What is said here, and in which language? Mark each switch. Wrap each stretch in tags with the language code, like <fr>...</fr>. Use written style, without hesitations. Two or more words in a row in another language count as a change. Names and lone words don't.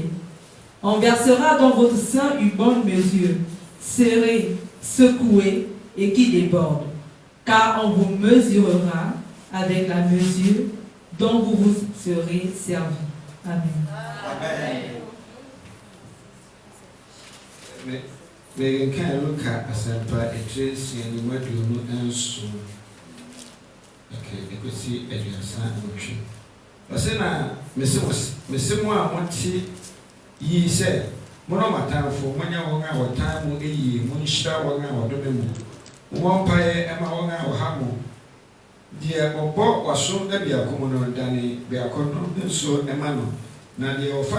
<fr>On versera dans votre sein une bonne mesure, serrée, secouée, et qui déborde. Car on vous mesurera avec la mesure dont vous vous serez servi. Amen. Amen. Mais quand</fr> <ak>Luka asempa etre siani maduonu enso ekosi aduasa nwotwe osena mesemo a monti yi se mono matanfo monya won a wotan mu eyi mu nhyira won a wodome mu won pae ema won a wohamo die obo waso ebiako mu no dane biako no nso ema no na die ofa</ak>